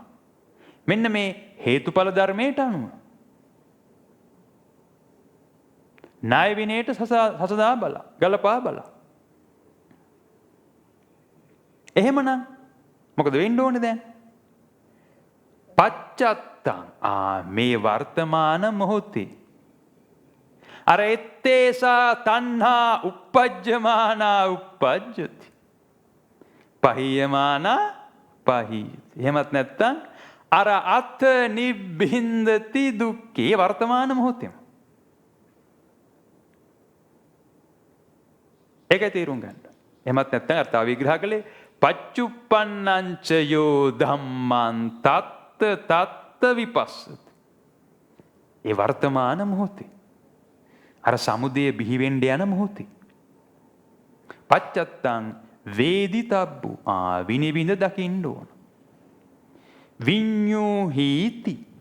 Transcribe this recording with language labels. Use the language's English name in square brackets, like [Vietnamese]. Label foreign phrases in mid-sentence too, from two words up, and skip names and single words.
[Sinhala] මෙන්න මේ හේතුඵල ධර්මයට අනුව ණය විනයට සසදා බලා ගලපා බලා. එහෙමනම් මොකද වෙන්න ඕනේ දැන්? පච්චත්තං. මේ වර්තමාන මොහොතේ අර [Pali] එත්තේසා තණ්හා uppajjamana uppajjati. පහියමාන පහියති. [Sinhala] එහෙමත් නැත්නම් අර [Pali] අත් නිබ්බින්දති දුක්ඛේ [Sinhala] වර්තමාන මොහොතේම. ඒකයි තේරුම් ගන්න. එහෙමත් නැත්නම් අර්ථ විග්‍රහ කළේ [Pali] පච්චුප්පන්නංච යෝ ධම්මං තත්ත විපස්සති. [Sinhala] ඒ වර්තමාන මොහොතේ අර සමුදය බිහි වෙන්න යන මොහොතේ [Pali] පච්චත්තං වේදිතබ්බු. [Sinhala] විනිවිඳ දකින්න ඕන. විඤ්ඤෝහීති.